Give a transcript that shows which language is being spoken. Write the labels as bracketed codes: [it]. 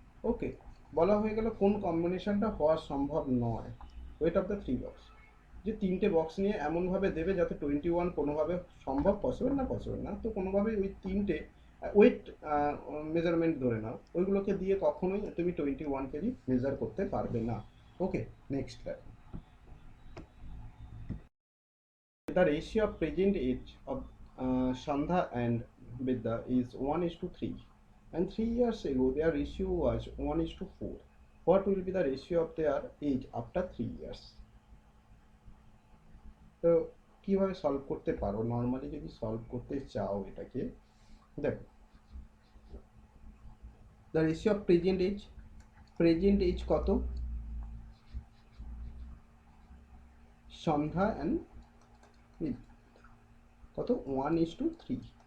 [bn] ওকে, বলা হয়ে গেল কোন কম্বিনেশনটা হওয়া সম্ভব নয়। [en] weight of the 3 box, [bn] যে তিনটে বক্স নিয়ে এমনভাবে দেবে যাতে 21 কোনোভাবে সম্ভব, পসিবল না, পসিবল না, তো কোনোভাবেই ওই তিনটে ওয়েট মেজারমেন্ট ধরে নাও, ওইগুলোকে দিয়ে কখনোই তুমি 21 কেজি মেজার করতে পারবে না। [en] okay, next [bn] দেখো, [en] the ratio of present age of Sandha and Vidya is 1:3, and 3 years ago their ratio was 1:4. What will be the ratio of their age after 3 years? [bn] তো কিভাবে সলভ করতে পারো? নর্মালি যদি solve করতে চাও এটাকে, দেখো, [en] the ratio of present age [bn] কত? সন্ধ্যা অ্যান্ড কত? 1:3।